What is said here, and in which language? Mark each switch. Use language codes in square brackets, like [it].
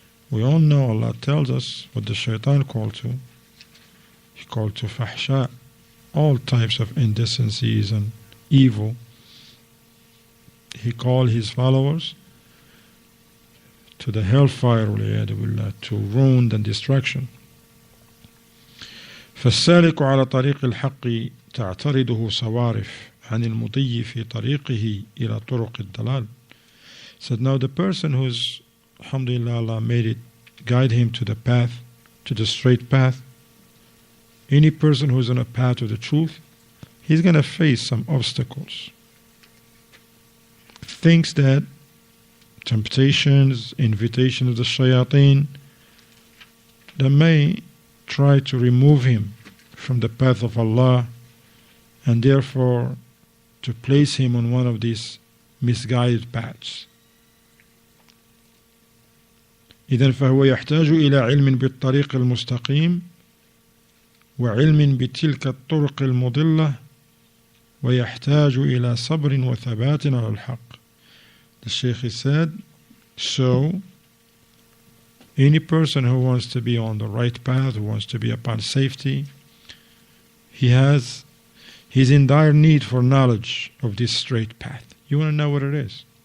[en] We all know Allah tells us what the shaitan called to. He called to fahsha, all types of indecencies and evil. He called his followers to the hellfire, to ruin and destruction. [ar] فالسالك على طريق الحق تعترضه صوارف عن المضي في طريقه إلى طرق الضلال. [en] So now the person who's, alhamdulillah, Allah made it, guide him to the path, to the straight path. Any person who's on a path to the truth, he's going to face some obstacles. Things that, temptations, invitations of the shayateen, that may try to remove him from the path of Allah, and therefore to place him on one of these misguided paths. [ar] إذن فهو يحتاج إلى علم بالطريق المستقيم وعلم بتلك الطرق المضلة ويحتاج إلى صبر وثبات على الحق. [en] The Shaykh said, so any person who wants to be on the right path, who wants to be upon safety, he's in dire need for knowledge of this straight path. You want to know what it is?